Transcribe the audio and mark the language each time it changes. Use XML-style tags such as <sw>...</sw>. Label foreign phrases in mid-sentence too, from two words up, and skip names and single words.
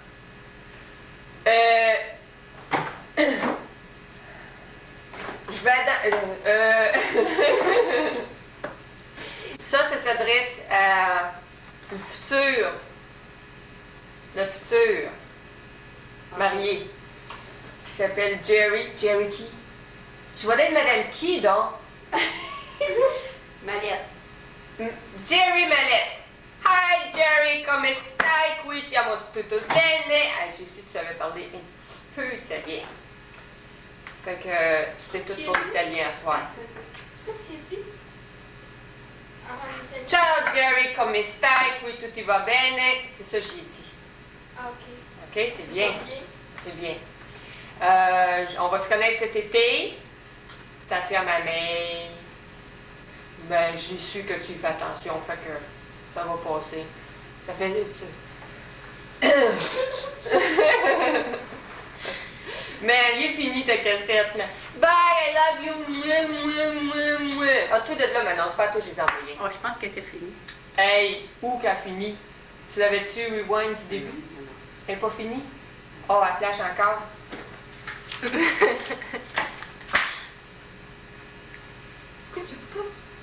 <fr>Je vais ça s'adresse à le futur. Le futur marié. Qui s'appelle Jerry. Jerry qui? Tu vas être Madame qui, donc? Mallette. Jerry Mallette.</fr> <it>Hi Jerry, come stai? Qui siamo tutto bene.</it> <fr>J'ai su que tu savais parler un petit peu italien. Fait que c'était tout pour l'italien ce soir.</fr> <it>Ciao Jerry, come stai? Qui tutto va bene.</it> <fr>C'est ça que j'ai dit. Ok. Ok, c'est bien. C'est bien. On va se connaître cet été. Attention à ma main. Ben, j'ai su que tu fais attention, fait que ça va passer. Ça fait... Mais il est fini ta cassette, là.</fr> <en>Bye, I love you.</en> <fr>Ah, tout de là, maintenant, c'est pas à toi que je les ai envoyés. Oh, je pense que c'est fini. Hey, où qu'a fini? Tu l'avais-tu rewind du début? Non. Elle n'est pas finie? Oh, elle flash encore. Pourquoi tu pousses?</fr>